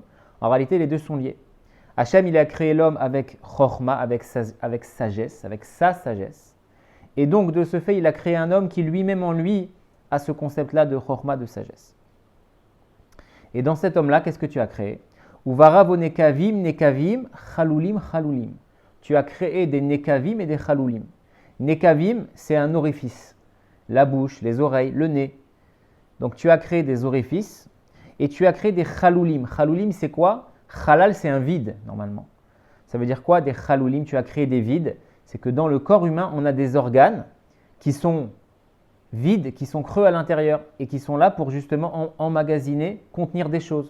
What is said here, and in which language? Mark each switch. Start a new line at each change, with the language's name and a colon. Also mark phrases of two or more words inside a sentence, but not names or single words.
French: En réalité, les deux sont liés. Hachem, il a créé l'homme avec chorma, avec sagesse, avec sa sagesse. Et donc, de ce fait, il a créé un homme qui lui-même en lui a ce concept-là de chorma, de sagesse. Et dans cet homme-là, qu'est-ce que tu as créé?
Hebrew: וברא בו נקבים נקבים חלולים חלולים.
French: Tu as créé des nekavim et des chalulim. Nekavim, c'est un orifice. La bouche, les oreilles, le nez. Donc, tu as créé des orifices et tu as créé des chalulim. Chalulim, c'est quoi? Chalal, c'est un vide, normalement. Ça veut dire quoi? Des chalulim, tu as créé des vides. C'est que dans le corps humain, on a des organes qui sont vides, qui sont creux à l'intérieur et qui sont là pour justement emmagasiner, contenir des choses.